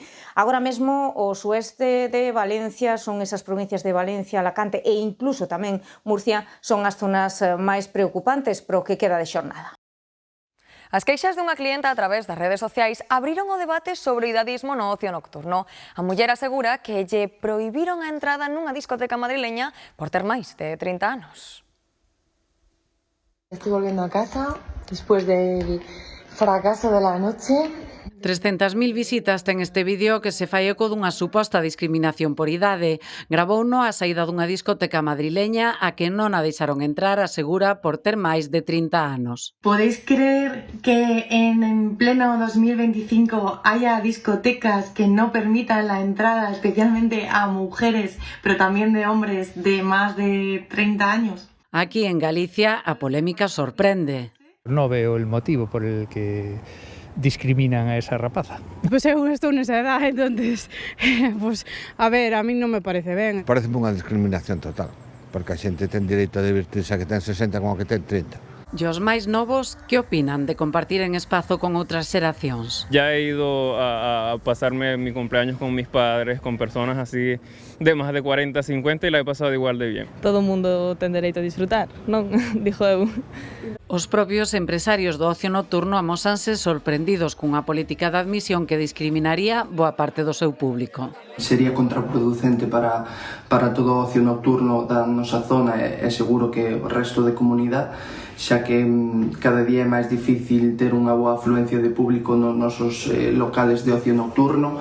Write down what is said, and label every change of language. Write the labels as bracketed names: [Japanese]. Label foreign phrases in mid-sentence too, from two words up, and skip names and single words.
[Galician] Agora mesmo, o sueste de Valencia, son esas provincias de Valencia, Alacante e incluso tamén Murcia, son as zonas máis preocupantes pro que queda de xornada. As queixas dunha clienta a través das redes sociais abriron o debate sobre o idadismo no ocio nocturno. A muller asegura que lle prohibiron a entrada nunha discoteca madrileña por ter máis de 30 anos. [Spanish] Estoy volviendo a casa después del fracaso de la noche. [Galician] 300.000 visitas ten este vídeo que se fai eco dunha suposta discriminación por idade. Gravouno a saída dunha discoteca madrileña a que non a deixaron entrar, asegura, por ter máis de 30 anos. [Spanish] ¿Podéis creer que en pleno 2025 haya discotecas que no permitan la entrada especialmente a mujeres, pero también de hombres de más de 30 años? [Galician] Aquí en Galicia a polémica sorprende. [Spanish] No veo el motivo por el que discriminan a esa rapaza. [Galician] Pois eu estou nesa edad, [Spanish] entonces, pues, a ver, a mí [Galician] non me parece ben. Parece unha discriminación total, porque a xente ten direito a divertirse a que ten 60 como a que ten 30. E os máis novos, que opinan de compartir en espazo con outras xeracións? [Spanish] Ya he ido a pasarme mi cumpleaños con mis padres, con personas así de más de 40, 50 y la he pasado igual de bien. [Galician] Todo o mundo ten dereito a disfrutar, non? Dixo eu. Os propios empresarios do ocio nocturno amósanse sorprendidos cunha política de admisión que discriminaría boa parte do seu público. Sería contraproducente para todo o ocio nocturno da nosa zona e seguro que o resto de comunidade, xa que cada día é máis difícil ter unha boa afluencia de público nos nosos locales de ocio nocturno.